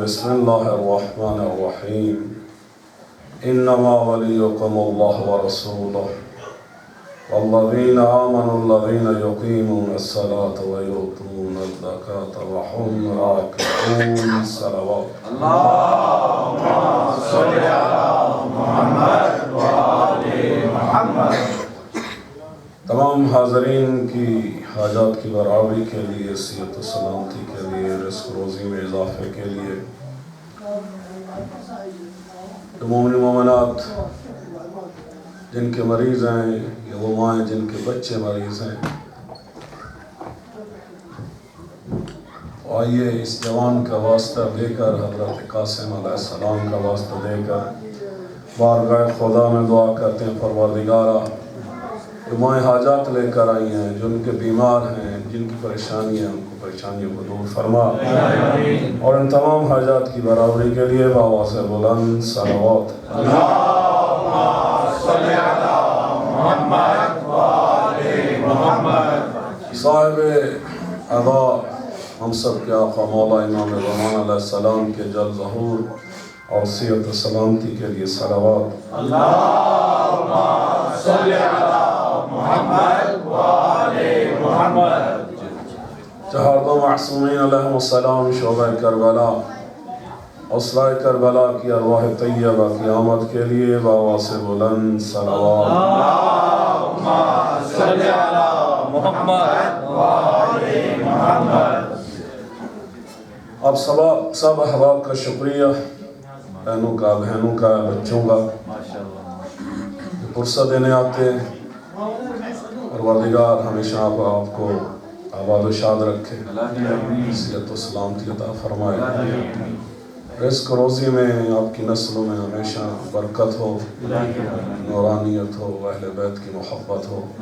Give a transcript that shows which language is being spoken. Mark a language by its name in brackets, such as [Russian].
[Arabic] بسم الله الرحمن الرحيم. إنما وليكم الله ورسوله والذين آمنوا الذين يقيمون الصلاة ويؤتون الزكاة وهم راكعون. [Urdu] صلوات. [Arabic] اللهم صل على محمد وآل محمد. [Urdu] تمام حاضرین کی حاجات کی برابری کے لیے، صحت و سلامتی کے لیے، رزق روزی میں اضافے کے لیے، مومن مومنات جن کے مریض ہیں یا وہ مائیں جن کے بچے مریض ہیں، آئیے اس جوان کا واسطہ دے کر، حضرت قاسم علیہ السلام کا واسطہ دے کر بارگاہ خدا میں دعا کرتے ہیں. پروردگارہ، جو مائیں حاجات لے کر آئی ہیں، جو ان کے بیمار ہیں، جن کی پریشانی ہے، ان کو پریشانیوں کو دور فرما، اور ان تمام حاجات کی برابری کے لیے بآواز بلند صلوات. [Arabic] اللهم صل على محمد وآل محمد. [Urdu] صاحب ادا ہم سب کے آقا مولا امام زمان علیہ السلام کے جل ظہور اور صحت و سلامتی کے لیے صلوات. [Arabic] اللهم صل على محمد وآل محمد. [Urdu] چہار دو معصومین علیہم السلام شعبہ کربلا، اسرائے کربلا کی ارواح طیبہ کی آمد کے لیے بآواز بلند صلوات. [Arabic] اللهم صل على محمد وآل محمد. [Urdu] اب سب احباب کا شکریہ، بہنوں کا، بچوں کا، فرصت دینے آتے ہیں. پروردگار ہمیشہ آپ کو آباد و شاد رکھے، صحت و سلامتی عطا فرمائے، رزق روزی میں آپ کی نسلوں میں ہمیشہ برکت ہو، نورانیت ہو، اہل بیت کی محبت ہو.